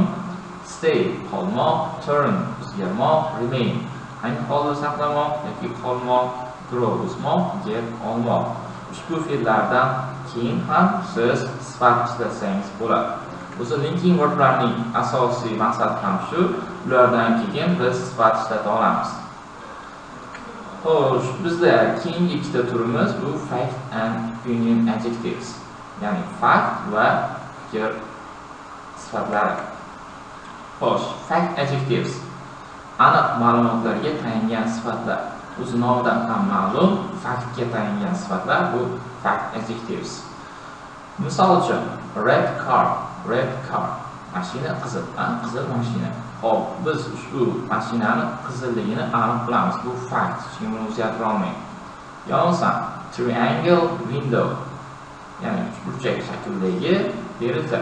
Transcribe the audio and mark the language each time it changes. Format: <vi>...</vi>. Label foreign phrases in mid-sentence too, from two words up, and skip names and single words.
<uz>Stay qolmoq, turn o'zgarmoq, remain aynı holda saqlamoq yoki qolmoq, grow o'smoq, get olmoq. Ushbu fe'llardan keyin ham siz sifat ishlatsangiz bo'ladi. O'zi linking verblarning asosiy maqsadi ham shu, ulardan keyin biz sifat ishlata olamiz. Xo'sh, bizda keyingi ikkita turimiz bu</uz> <en>fact and opinion adjectives.</en> <uz>Ya'ni fakt va fikr sifatlari. Xo'sh,</uz> <en>fact adjectives</en> <uz>aniq ma'lumotlarga tayangan sifatlar. O'zi nomidan ham ma'lum, faktga tayangan sifatlar bu</uz> <en>fact adjectives.</en> <uz>Misol uchun,</uz> <en>red car,</en> <uz>mashina qizil, qizil mashina. Hop, biz ushbu mashinani qizilligini aniq bilamiz. Bu fact, hech kim buni o'zgartira olmaydi. Yonsa,</uz> <en>triangle window,</en> <uz>ya'ni burchak shaklidagi deraza.</uz>